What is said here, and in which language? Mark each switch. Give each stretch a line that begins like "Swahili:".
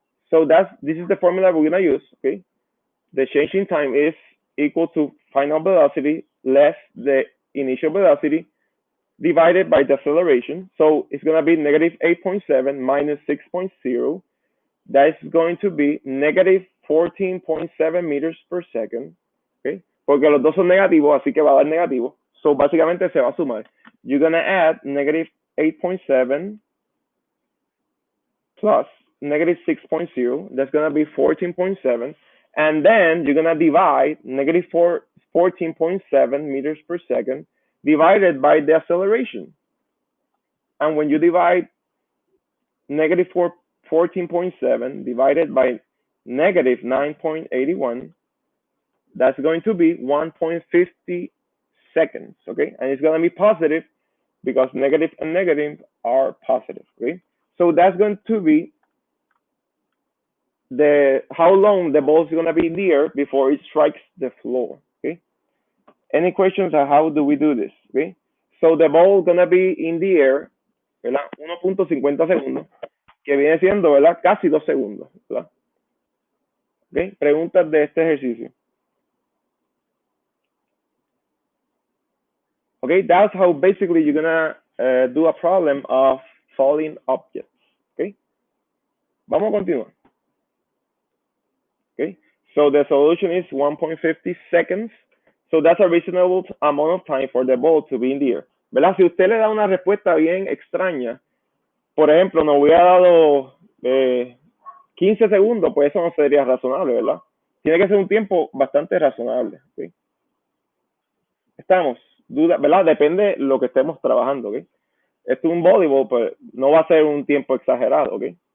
English: So this is the formula we're gonna use, okay? The change in time is equal to final velocity less the initial velocity divided by the acceleration. So it's gonna be negative 8.7 minus 6.0. That is going to be negative 14.7 meters per second, okay?
Spanish: Porque los dos son negativos, así que va a dar negativo. So básicamente se va a sumar.
English: You're gonna add negative 8.7 plus negative 6.0, that's gonna be 14.7, and then you're gonna divide negative 14.7 meters per second divided by the acceleration. And when you divide negative 14.7 divided by negative 9.81, that's going to be 1.50 seconds, okay? And it's gonna be positive because negative and negative are positive, okay? So that's going to be how long the ball is going to be in the air before it strikes the floor, okay? Any questions on how do we do this, okay? So the ball is going to be in the air, ¿verdad?
Spanish: 1.50 segundos, que viene siendo, ¿verdad? Casi 2 segundos, ¿verdad? Okay? Preguntas de este ejercicio.
English: Okay, that's how basically you're going to do a problem of falling objects, okay?
Spanish: Vamos a continuar.
English: Okay, so the solution is 1.50 seconds. So that's a reasonable amount of time for the ball to be in the air.
Spanish: ¿Verdad? Si usted le da una respuesta bien extraña, por ejemplo, nos hubiera dado 15 segundos, pues eso no sería razonable, ¿verdad? Tiene que ser un tiempo bastante razonable. ¿Okay? Estamos, duda, ¿verdad? Depende de lo que estemos trabajando. ¿Okay? Esto es un voleibol, pues no va a ser un tiempo exagerado. ¿Okay?